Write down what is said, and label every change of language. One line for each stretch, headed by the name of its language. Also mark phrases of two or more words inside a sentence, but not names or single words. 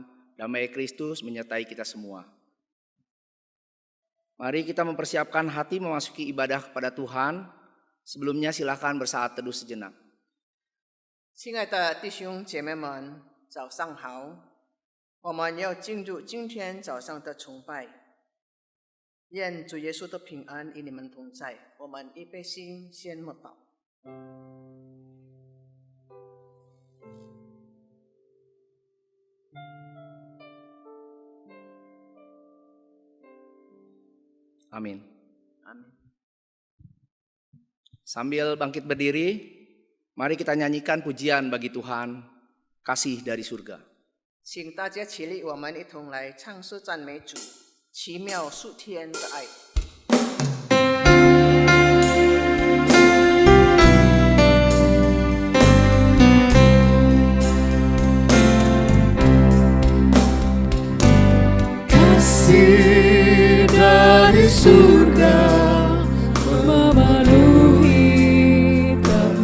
Indonesian: Damai Kristus menyertai kita semua. Mari kita mempersiapkan hati memasuki ibadah kepada Tuhan. Sebelumnya silakan bersaat teduh sejenak.
Chinese: 亲爱的弟兄姐妹们，早上好！我们要进入今天早上的崇拜。愿主耶稣的平安与你们同在。我们预备心，先默祷。
Indonesian: Amin. Amin. Sambil bangkit berdiri, mari kita nyanyikan pujian bagi Tuhan, kasih dari surga.
Chinese: 请大家起立，我们一同来唱诗赞美主，奇妙数天的爱。
Indonesian: Kasih dari surga memenuhi